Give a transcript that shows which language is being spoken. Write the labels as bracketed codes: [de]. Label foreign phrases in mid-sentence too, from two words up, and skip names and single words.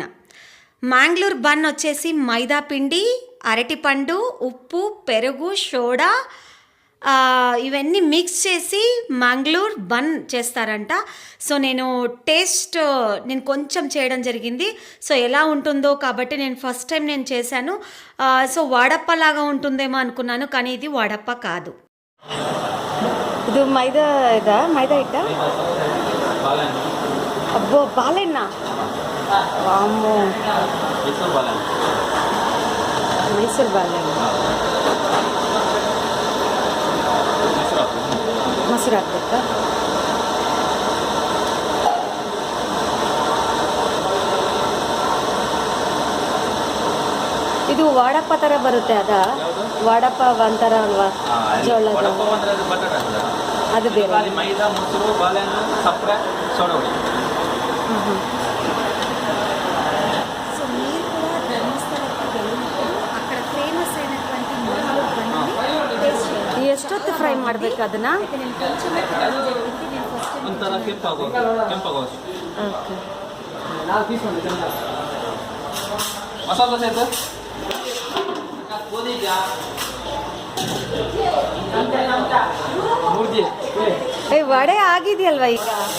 [te] మ్యాంగ్లూర్ బన్ వచ్చేసి మైదా పిండి, అరటిపండు, ఉప్పు, పెరుగు, సోడా ఇవన్నీ మిక్స్ చేసి మ్యాంగ్లూర్ బన్ చేస్తారంట. సో నేను కొంచెం చేయడం జరిగింది. సో ఎలా ఉంటుందో కాబట్టి నేను [en] first time [te] నేను చేశాను. సో వాడప్ప లాగా ఉంటుందేమో అనుకున్నాను, కానీ ఇది వాడప్ప కాదు. [kn] ಇದು ಮೈದಾ ಹಿಟ್ಟ. ಅಬ್ಬೋ ಬಾಳೆಹಣ್ಣ, ವಾಮ್ಮೋ ಮೈಸೂರು ಬಾಳೆಹಣ್ಣು, ಮೊಸರು ಹಾಕ್ಬೇಕಾ? ಇದು ವಾಡಪ್ಪ ಥರ ಬರುತ್ತೆ, ಅದಾ? ವಾಡಪ್ಪ ಒಂಥರ ಅಲ್ವಾ, ಜೋಳದ ಅದು ಬೇರೆ. ಮೈದಾ, ಮೊಸರು, ಬಾಳೆಹಣ್ಣು, ಸಕ್ಕರೆ, ಸೋಡಾ ಹುಡಿ. [te] సో మీరు కూడా ధర్మస్థలకి వెళ్ళినప్పుడు అక్కడ ఫేమస్ అయినటువంటి మ్యాంగ్లూర్ బన్ని టేస్ట్ చేయాలి. [kn] ಎಷ್ಟೊತ್ತು ಫ್ರೈ ಮಾಡಬೇಕು ಅದನ್ನ? [te] నేను కొంచెం పెట్టడం జరిగింది. నేను [en] first time [kn] ಒಂಥರ ಕೆಂಪಾಗೋ ಓಕೆ. ಮಸಾಲ ದೋಸೆ ಇದು ವಡೆ ಆಗಿದೆಯಲ್ವಾ ಈಗ?